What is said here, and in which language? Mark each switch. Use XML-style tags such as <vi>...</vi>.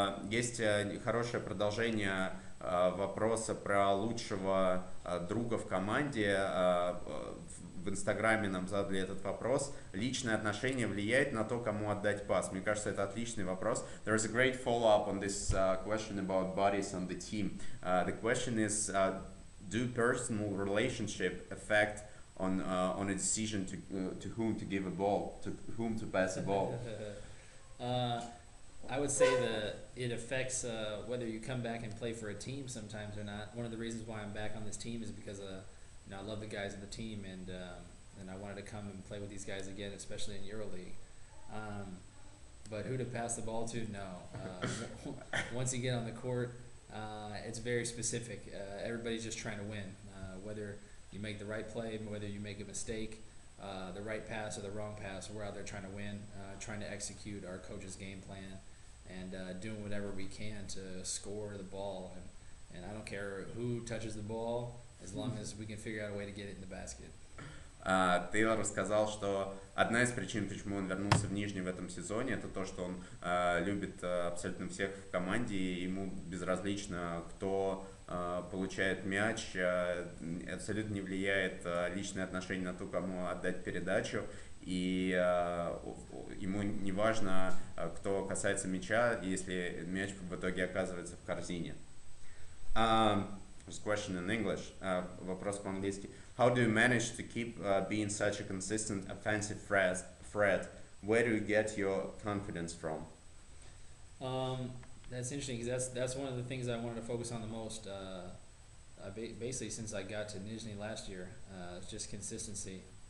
<ru>Есть хорошее продолжение вопроса про лучшего друга в команде. В Инстаграме нам задали этот вопрос. Личное отношение влияет на то, кому отдать пас? Мне кажется, это отличный вопрос.</ru> <en>There is a great follow-up on this question about buddies on the team. The question is, do personal relationship affect on a decision to whom to give a ball, to whom to pass a ball? I would say that it affects whether you come back and play for a team sometimes or not. One of the reasons why I'm back on this team is because I love the guys on the team and I wanted to come and play with these guys again, especially in EuroLeague. But who to pass the ball to? No. Once you get on the court, it's very specific. Everybody's just trying to win. Whether you make the right play, whether you make a mistake, the right pass or the wrong pass, we're out there trying to win, trying to execute our coach's game plan, and doing whatever we can to score the ball. And I don't care who touches the ball, as long as we can figure out a way to get it in the basket.</en> <ru>Тейлор рассказал, что одна из причин, почему он вернулся в Нижний в этом сезоне, это то, что он любит абсолютно всех в команде, и ему безразлично, кто получает мяч, абсолютно не влияет личное отношение на то, кому отдать передачу, и ему не важно, кто касается мяча, если мяч в итоге оказывается в корзине.</ru> <en>Question in English.</en> <ru>Вопрос по-английски.</ru> <en>How do you manage to keep being such a consistent offensive threat? Where do you get your confidence from? That's interesting because that's one of the things I wanted to focus on the most. Basically, since I got to Nizhny last year, it's just consistency.</en>